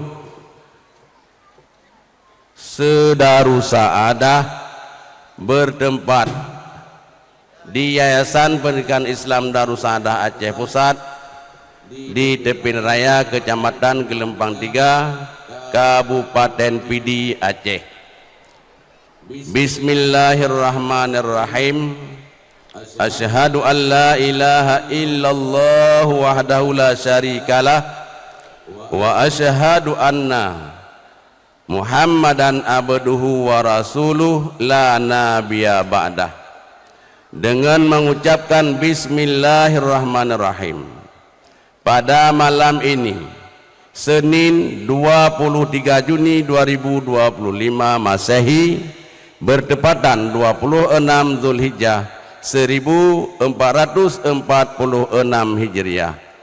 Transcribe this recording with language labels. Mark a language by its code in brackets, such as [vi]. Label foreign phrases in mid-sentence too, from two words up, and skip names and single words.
[id] Sedarusaadah bertempat di Yayasan Pendidikan Islam Darussaada Aceh Pusat di Tepin Raya, Kecamatan Gelempang 3, Kabupaten Pidi, Aceh. [ar] بسم الله الرحمن الرحيم. أشهد أن لا إله إلا الله وحده لا شريك له وأشهد أن محمدا عبده ورسوله لا نبي بعده. [id] Dengan mengucapkan bismillahirrahmanirrahim, pada malam ini Senin 23 Juni 2025 Masehi bertepatan 26 Zulhijjah 1446 Hijriah.